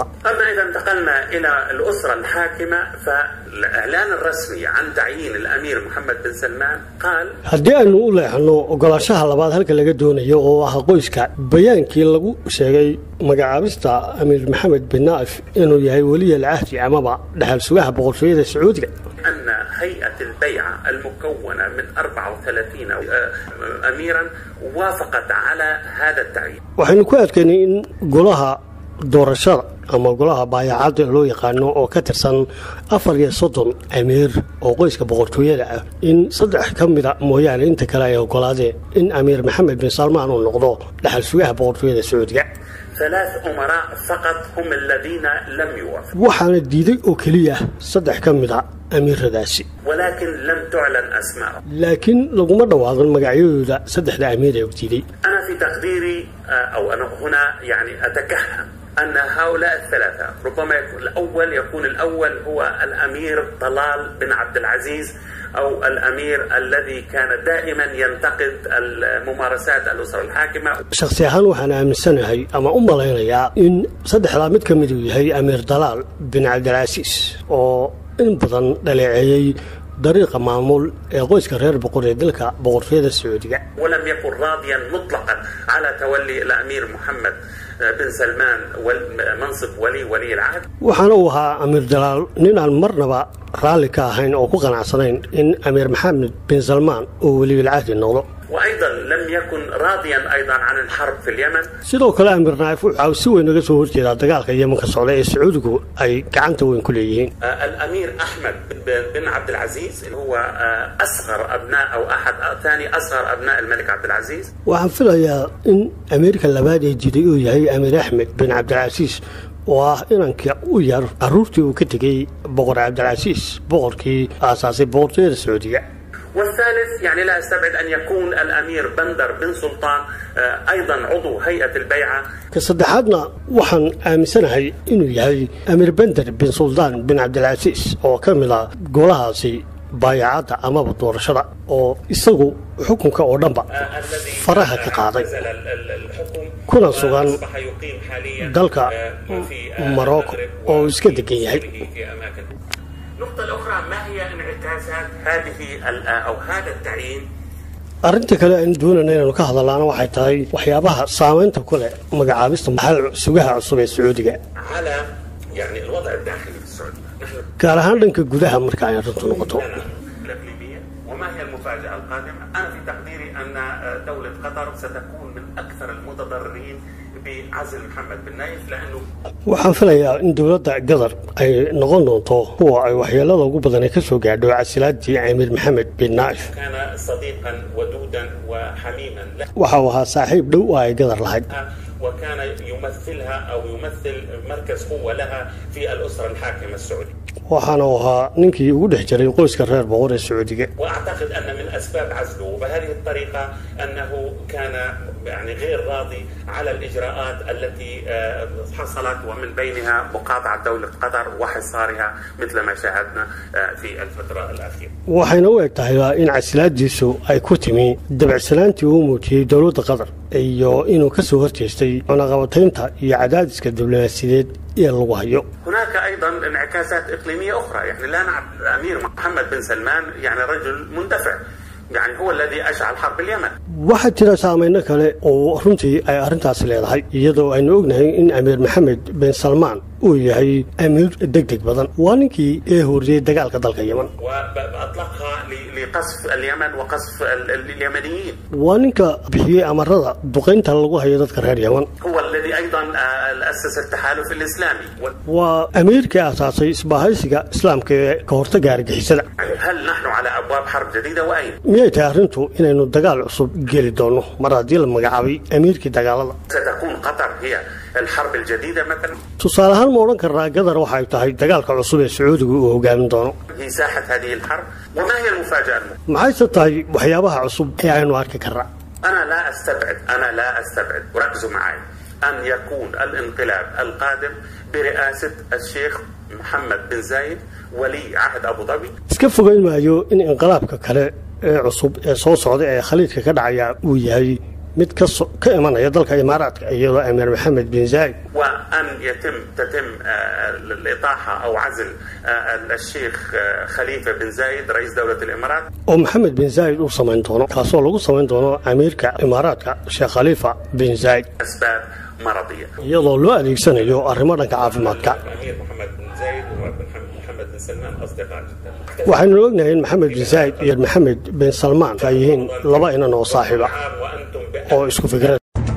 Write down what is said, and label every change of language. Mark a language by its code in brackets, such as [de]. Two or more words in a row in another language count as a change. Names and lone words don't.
[ar] أما إذا انتقلنا إلى الأسرة الحاكمة فالإعلان الرسمي عن تعيين الأمير محمد بن سلمان قال [so] haddii aanu u leexano ogolaanshaha labaad halka laga doonayo oo ah qoyska bayaankii lagu sheegay magacaabista amiir maxamed bin naif inuu yahay [ar] ولي العهد [so] amaba dhaxal sugaha boqortooyada sacuudiga. [ar] أن هيئة البيعة المكونة من 34 أميرا وافقت على هذا التعيين. [so] waxaynu ku adkaynay in golaha doorashada ama golaha baayacada loo yaqaano oo ka tirsan 34 amiir oo qoyska boqortooyada ah in saddex ka mid ah mooyaane inta kale ay ogolaadeen in amiir maxamed bin salmaan uu noqdo dhaxal sugaha boqortooyada sacuudiga. [ar] 3 أمراء فقط هم الذين لم يوافقوا. [so] waxaana diiday oo kaliya saddex ka mid ah amiiradaasi. [ar] ولكن لم تعلن أسماءهم. [so] laakiin laguma dhawaaqin magacyadooda saddexda amiir ee diiday. [ar] أنا في تقديري أو أنا هنا يعني أتكهن أن هؤلاء الثلاثة ربما يكون الأول هو الأمير طلال بن عبد العزيز أو الأمير الذي كان دائما ينتقد الممارسات الأسرة الحاكمة. [so] shakhsi ahaan waxaan aaminsanahay ama u malaynayaa in saddexdaa mid ka mid uu yahay amiir dalaal bin cabdilcasiis oo in badan dhaleeceeyay dariiqa maamul ee qoyska reer boqor ee dalka boqortooyada sacuudiga. [ar] ولم يكن راضيا مطلقا على تولي الأمير محمد بن سلمان منصب ولي العهد. [so] waxaana uu ahaa amiir dalaal nin aan marnaba raalli ka ahayn oo ku qanacsanayn in amiir maxamed bin salmaan uu [ar] ولي العهد [so] noqdo. [ar] وأيضا لم يكن راضيا أيضا عن الحرب في اليمن. [so] sidoo kale amiir naif wuxuu si weyn uga soo horjeedaa dagaalka yemenka socda ee sacuudigu ay gacanta weyn ku leeyihiin. [ar] الأمير أحمد بن عبد العزيز هو أصغر أبناء أو ثاني أصغر أبناء الملك عبد العزيز. [so] waxaan filayaa in amiirka labaad ee jiray uu yahay amiir axmed bin cabdilcasiis oo ah inanka u yar caruurtii uu ka tegay boqor cabdilcasiis boqorkii aasaasay boqortooyada sacuudiga. [ar] والثالث يعني لا استبعد أن يكون الأمير بندر بن سلطان أيضا عضو هيئة البيعة. كصدحاتنا وحن آمسناهي إنه يهي أمير بندر بن سلطان بن عبد العزيز أو كامل قولها سي بايعات أمام الدورشرة أو يسوق حكم كأوردنبا فرها كقاضي كنا سوغان دالك مراكو أو يسكدكي هاي. النقطة الأخرى ما هي انعكاسات هذه أو هذا التعيين؟ [so] arrinta kale aan doonayna inaan ka hadalno waxay tahay waxyaabaha saameynta ku leh magacaabista maxal sugaha cusub ee Sacuudiga. [ar] على يعني الوضع الداخلي في السعودية. [so] gaar ahaan dhanka gudaha marka ay arrintu noqoto. [ar] وما هي المفاجأة القادمة؟ أنا في تقديري أن دولة قطر ستكون من أكثر المتضررين بعزل محمد بن نايف لأنه [so] waxaan filayaa in dawladda Qatar ay noqon doonto kuwa ay waxyeelada ugu badan ka soo gaadho casilaadii Amiir Maxamed bin Naif. [ar] كان صديقا ودودا وحميما [so] waxa uu ahaa saaxiib dhow oo ay Qatar lahayd. [ar] وكان يمثلها أو يمثل مركز قوة لها في الأسرة الحاكمة السعودية. [so] waxaana uu ahaa ninkii ugu dhex jiray qoyska reer boqor ee Sacuudiga. [ar] وأعتقد أن من أسباب عزله وبهذه الطريقة أنه كان يعني غير راضي على الإجراءات التي حصلت ومن بينها مقاطعة دولة قطر وحصارها مثل ما شاهدنا في الفترة الأخيرة. [so] waxayna u eg tahay in casilaadiisu ay ku timi dabacsanaantii uu muujiyay dawladda Qatar iyo inuu ka soo horjeestay cunaqabataynta iyo cadaadiska diblomaasiyadeed ee lagu hayo. [ar] هناك أيضا انعكاسات إقليمية أخرى يعني لا نعرف الأمير محمد بن سلمان يعني رجل مندفع يعني هو الذي أشعل حرب اليمن. [so] waxaa jira saameyno kale oo runtii ay arrintaasi leedahay iyadoo aynu ognahay in amiir maxamed bin salmaan uu yahay amiir degdeg badan waa ninkii ee horreeyay dagaalka dalka yemen [ar] وأطلقها لقصف اليمن وقصف اليمنيين. [so] waa ninka bixiyey amarada duqeynta lagu hayo dadka reer yemen. [ar] هو الذي أيضا أسس التحالف الإسلامي. [so] waa amiirkii aasaasay isbahaysiga islaamka ee ka hortagga argixisada. [ar] هل نحن على أبواب حرب جديدة وأين؟ [so] miyay tahay arrintu inaynu dagaal cusub geli doono mar haddii la magacaabay amiirkii dagaalada. [ar] ستكون قطر هي الحرب الجديدة مثلا. [so] tusaale ahaan ma odhan karnaa gadar waxay tahay dagaalka cusub ee sacuudigu uu hogaamin doono. [ar] هي ساحة هذه الحرب. وما هي المفاجأة؟ [so] maxayse tahay waxyaabaha cusub ee aynu arki karnaa. [ar] أنا لا أستبعد وركزوا معي أن يكون الانقلاب القادم برئاسة الشيخ محمد بن زايد ولي عهد أبو ظبي. [so] iska fogeyn maayo in inqilaabka kale ee cusub ee soo socda ee khaliidka ka dhacaya uu yahay mid ka imanaya dalka imaaraadka iyadoo amiir maxamed bin zaayid. [ar] وأن تتم الإطاحة أو عزل الشيخ خليفة بن زايد رئيس دولة الإمارات. [so] oo maxamed bin zaayid uu samayn doono kaasoo lagu samayn doono amiirka imaaraadka sheekh khaliifa bin zaayid. [ar] أسباب مرضية. [so] iyadoo loo adeegsanayo arrimo dhanka caafimaadka. [ar] الأمير محمد بن زايد ومحمد بن سلمان أصدقاء جدا. [so] waxaynu ognahay in maxamed bin zaayid iyo maxamed bin salmaan ay yihiin laba inan oo saaxiiba oo isku fikrad